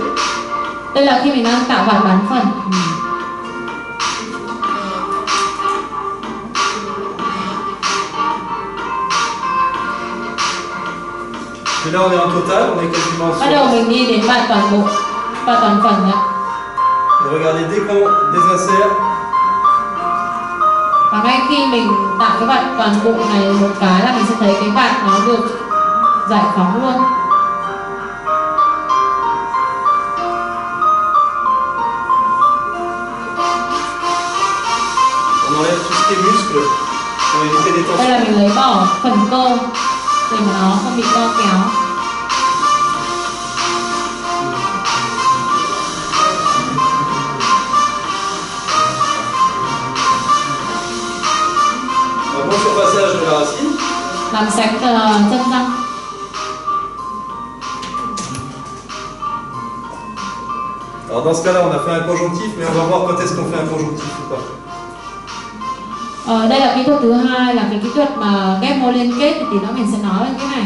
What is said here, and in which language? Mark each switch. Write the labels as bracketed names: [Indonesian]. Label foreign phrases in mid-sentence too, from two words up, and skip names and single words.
[Vietnamese] Đây là khi mình đang tạo vạt bán phần. [French] Et là on est en total, on est quasiment [Vietnamese] Bắt đầu mình đi đến vạt toàn bộ và toàn phần ạ. [French] Et regardez, dès qu'on désinsère, [Vietnamese] Và ngay khi mình tạo cái vạt toàn bộ này một cái là mình sẽ thấy cái vạt nó được giải phóng luôn. [French] on enlève tout ce qui est muscle pour éviter les [Vietnamese] Đây là [French] tensions. [Vietnamese] mình lấy bỏ phần cơ để mà nó không bị co kéo. [French] Un bon surfaçage de la racine. [Vietnamese] Làm sạch chân răng. [French] Alors dans ce cas-là, on a fait un conjonctif, mais on va voir quand est-ce qu'on fait un conjonctif ou pas. [Vietnamese] Đây là kỹ thuật thứ hai, là cái kỹ thuật mà ghép mô liên kết, thì tí nữa mình sẽ nói về cái này.